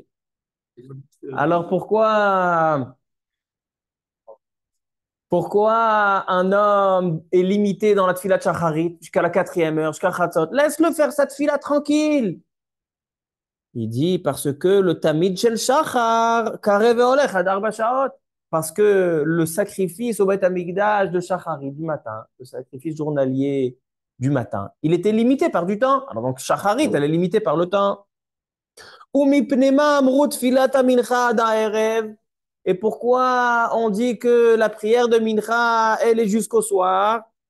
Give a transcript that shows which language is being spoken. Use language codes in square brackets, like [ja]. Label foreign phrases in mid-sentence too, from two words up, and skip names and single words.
[fr] Alors pourquoi un homme est limité dans la [he] תפילה שחרית [fr] jusqu'à la 4e heure, jusqu'à Chatzot? Laisse-le faire sa tfila tranquille. Il dit parce que le [he] תמיד של שחר קרב והולך עד ארבע שעות. [fr] Parce que le sacrifice au Beth Amikdash de Shachari du matin, le sacrifice journalier du matin, il était limité par du temps. Alors donc Shacharit, elle est limitée par le temps. Et pourquoi on dit que la prière de Mincha, elle est jusqu'au soir?